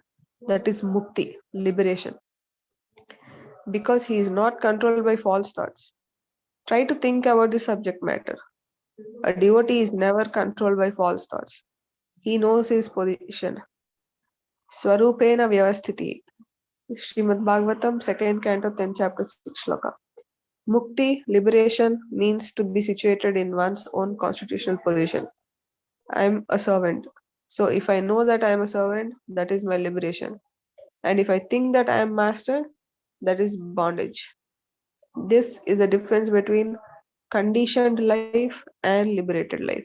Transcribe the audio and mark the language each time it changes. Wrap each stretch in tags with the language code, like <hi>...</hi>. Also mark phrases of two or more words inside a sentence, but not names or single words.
<en>That is mukti, liberation. Because he is not controlled by false thoughts. Try to think about the subject matter. A devotee is never controlled by false thoughts. He knows his position.</en> <sa>Swarupena Vyavasthiti.</sa> <en>Srimad Bhagavatam, 2nd canto, 10th chapter, 6th shloka. Mukti, liberation, means to be situated in one's own constitutional position. I am a servant. So if I know that I am a servant, that is my liberation. And if I think that I am master, that is bondage. This is the difference between conditioned life and liberated life.</en>